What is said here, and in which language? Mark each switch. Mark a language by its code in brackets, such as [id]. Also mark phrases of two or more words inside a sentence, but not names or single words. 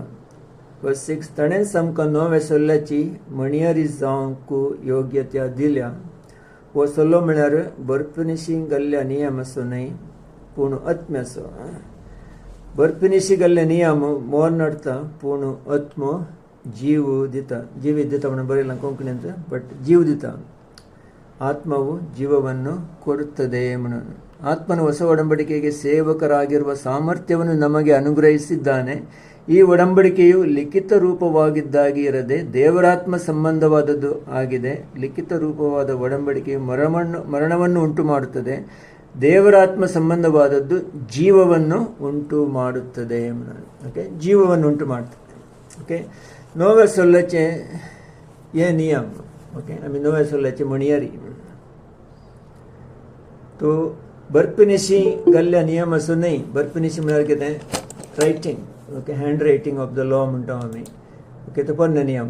[kok] वर्स 6 ताणेंच आमकां नव्या सोल्ल्याची म्हणयारी जावंक योग्यता दिल्या. हो सोल्लो म्हळ्यार बर्फनिशी घाल्ल्या नियमाचो न्हय पूण आत्म्याचो. बर्फनिशी घाल्ले नियम मोर नडटा पूण आत्मो जीव दिता. जिवीत दिता म्हणून बरयलां कोंकणींत, बट जीव दिता. [kn] ಆತ್ಮವು ಜೀವವನ್ನು ಕೊಡುತ್ತದೆ म्हणून. ಆತ್ಮನು ಹೊಸ ಒಡಂಬಡಿಕೆಗೆ ಸೇವಕರಾಗಿರುವ ಸಾಮರ್ಥ್ಯವನ್ನು ನಮಗೆ ಅನುಗ್ರಹಿಸಿದ್ದಾನೆ. ಈ ಒಡಂಬಡಿಕೆಯು ಲಿಖಿತ ರೂಪವಾಗಿದ್ದಾಗಿ ಇರದೆ ದೇವರಾತ್ಮ ಸಂಬಂಧವಾದದ್ದು ಆಗಿದೆ. ಲಿಖಿತ ರೂಪವಾದ ಒಡಂಬಡಿಕೆಯು ಮರಣವನ್ನು ಉಂಟು ಮಾಡುತ್ತದೆ. ದೇವರಾತ್ಮ ಸಂಬಂಧವಾದದ್ದು ಜೀವವನ್ನು ಉಂಟು ಮಾಡುತ್ತದೆ. ಓಕೆ, ಜೀವವನ್ನು ಉಂಟು ಮಾಡ್ತದೆ. ಓಕೆ, [kok] नव्या सोल्ल्याचे हे नियम. ओके, आमी नव्या सोल्ल्याचे म्हणयारी तो बर्फनिशी घाल्ल्या नियम असो न्हय. बर्फनिशी म्हळ्यार कितें रायटींग. ओके, [en] hand writing of the law [kok] म्हणटा आमी. ओके, तो पोरणे नियम.